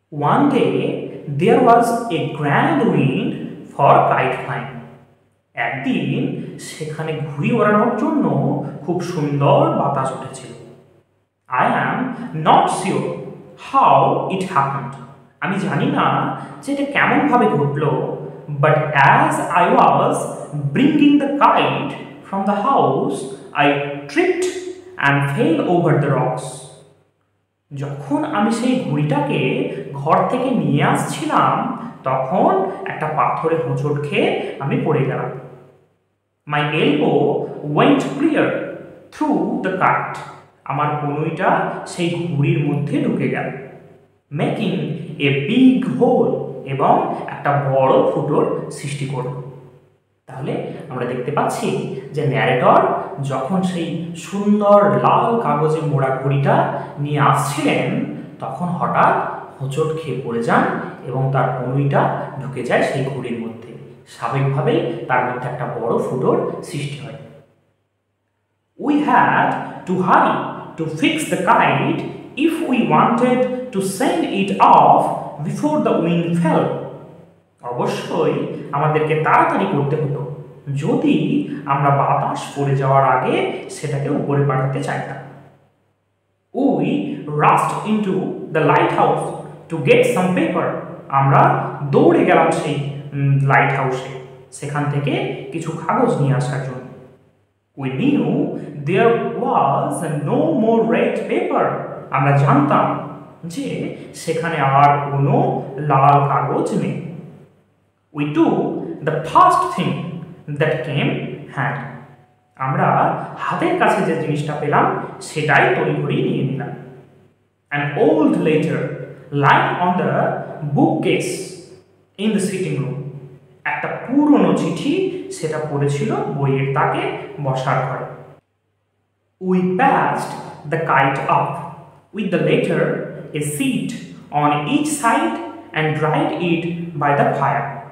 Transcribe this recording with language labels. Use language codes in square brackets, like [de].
[en] One day there was a grand wind for kite flying. [bn] একদিন সেখানে ঘুড়ি ওড়ানোর জন্য খুব সুন্দর বাতাস উঠেছিল। [en] I am not sure how it happened. [bn] আমি জানি না যে এটা কেমনভাবে ঘটল, [en] but as I was bringing the kite from the house, I tripped and fell over the rocks. [bn] যখন আমি সেই ঘুড়িটাকে ঘর থেকে নিয়ে আসছিলাম তখন একটা পাথরে হোঁচট খেয়ে আমি পড়ে গেলাম। [en] My elbow went clear through the kite. [bn] আমার কনুইটা সেই ঘুড়ির মধ্যে ঢুকে গেল, [en] making a big hole, [bn] এবং একটা বড় ফুটোর সৃষ্টি করল। তাহলে আমরা দেখতে পাচ্ছি যে ন্যারেটর যখন সেই সুন্দর লাল কাগজে মোড়া ঘুড়িটা নিয়ে আসছিলেন তখন হঠাৎ হোঁচট খেয়ে পড়ে যান এবং তার কনুইটা ঢুকে যায় সেই ঘুড়ির মধ্যে। স্বাভাবিকভাবেই তার মধ্যে একটা বড় ফুটোর সৃষ্টি হয়। [en] We had to hurry to fix the kite if we wanted to send it off before the wind fell. [bn] অবশ্যই আমাদেরকে তাড়াতাড়ি করতে হতো যদি আমরা বাতাস পড়ে যাওয়ার আগে সেটাকে উপরে পাঠাতে চাইতাম। [en] We rushed into the lighthouse to get some paper. [bn] আমরা দৌড়ে গেলাম সেই লাইট হাউসে সেখান থেকে কিছু কাগজ নিয়ে আসার জন্য। [en] We knew there was no more red paper. [bn] আমরা জানতাম যে সেখানে আর কোনো লাল কাগজ নেই। [en] We took the first thing that came handy. [bn] আমরা হাতের কাছে যে জিনিসটা পেলাম সেটাই তড়িঘড়ি নিয়ে নিলাম। [en] An old letter lying on the bookcase in the sitting room. [bn] একটা পুরনো চিঠি সেটা পড়েছিল বইয়ের তাকে বসার ঘরে। [en] We patched the kite up with the letter, a seat on each side, and dried it by the fire.